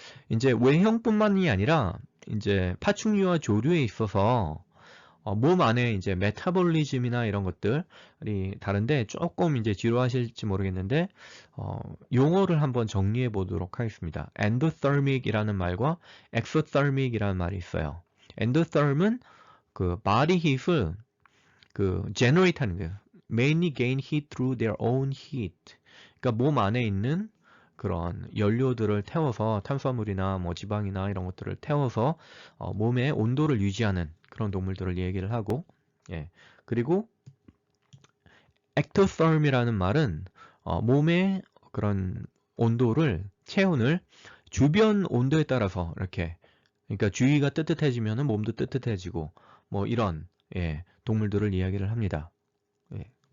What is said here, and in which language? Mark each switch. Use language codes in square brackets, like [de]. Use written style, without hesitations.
[ko] 이제 외형뿐만이 아니라 이제 파충류와 조류에 있어서 몸 안에 이제 메타볼리즘이나 이런 것들이 다른데 조금 이제 지루하실지 모르겠는데 용어를 한번 정리해 보도록 하겠습니다. 엔도서믹이라는 말과 엑소서믹이라는 말이 있어요. 엔도서믹은 그 [en] body heat [ko] 을 그 generate 하는 거예요. [en] mainly gain heat through their own heat. [ko] 그러니까 몸 안에 있는 그런 연료들을 태워서 탄수화물이나 뭐 지방이나 이런 것들을 태워서 몸의 온도를 유지하는 그런 동물들을 얘기를 하고 예. 그리고 ectotherm이라는 말은 몸의 그런 온도를 체온을 주변 온도에 따라서 이렇게 그러니까 주위가 뜨뜻해지면 몸도 뜨뜻해지고 뭐 이런 예, 동물들을 이야기를 합니다. 예.